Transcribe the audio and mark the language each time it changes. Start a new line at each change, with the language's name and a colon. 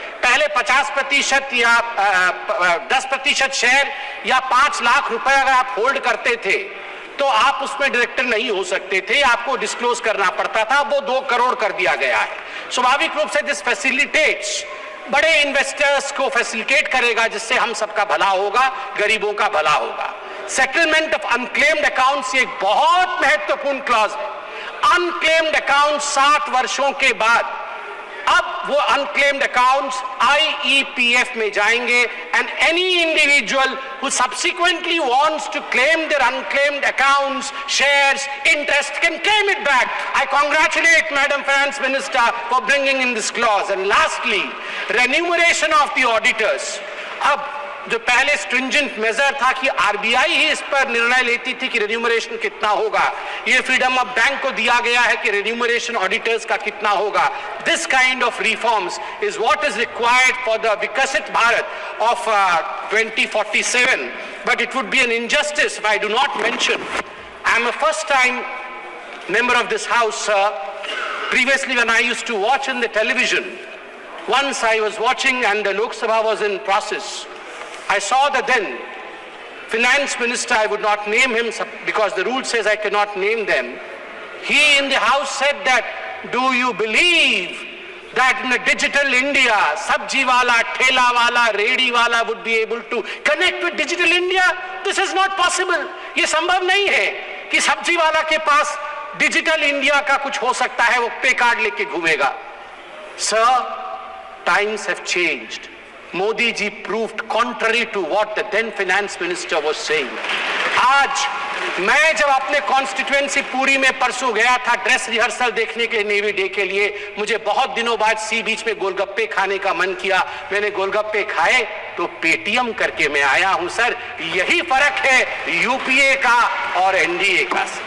Hindi: पहले 50% या 10% शेयर या 5 लाख रुपए अगर आप होल्ड करते थे तो आप उसमें डायरेक्टर नहीं हो सकते थे, आपको डिस्क्लोज करना पड़ता था। वो 2 करोड़ कर दिया गया है। स्वाभाविक रूप से
English: this facilitates,
Hindi: बड़े इन्वेस्टर्स को फैसिलिटेट करेगा, जिससे हम सबका भला होगा, गरीबों का भला होगा। सेटलमेंट ऑफ अनक्लेम्ड अकाउंट्स एक बहुत महत्वपूर्ण क्लॉज है। अनक्लेम्ड अकाउंट 60 वर्षों के बाद अब वो अनक्लेम्ड अकाउंट्स IEPF में जाएंगे,
English: And any individual who subsequently wants to claim their unclaimed accounts, shares, interest can claim it back. I congratulate Madam Finance Minister for bringing in this clause. And lastly, remuneration of the auditors.
Hindi: अब जो पहले stringent measure था कि RBI ही इस पर निर्णय लेती थी कि remuneration कितना होगा, ये freedom of bank को दिया गया है कि remuneration auditors का कितना होगा।
English: This kind of reforms is what is required for the Vikasit Bharat of 2047. But it would be an injustice if I do not mention, I am a first-time member of this house, sir. Previously, when I used to watch in the television, once I was watching and the Lok Sabha was in process. I saw the then finance minister, I would not name him because the rule says I cannot name them. He in the house said that, do you believe that in a digital India, sabji wala, thela wala, redi wala would be able to connect with digital India? This is not possible.
Hindi: ये संभव नहीं है कि सब्जी वाला के पास digital India का कुछ हो सकता है, वो पे कार्ड लेके घूमेगा।
English: Sir, times have changed. Modi ji proved contrary to what the then finance minister was saying.
Hindi: आज मैं जब अपने कॉन्स्टिट्यूएंसी पूरी में परसों गया था ड्रेस रिहर्सल देखने के लिए नेवी डे के लिए, मुझे बहुत दिनों बाद सी बीच में गोलगप्पे खाने का मन किया। मैंने गोलगप्पे खाए तो पेटीएम करके मैं आया हूं। सर, यही फर्क है यूपीए का और एनडीए का।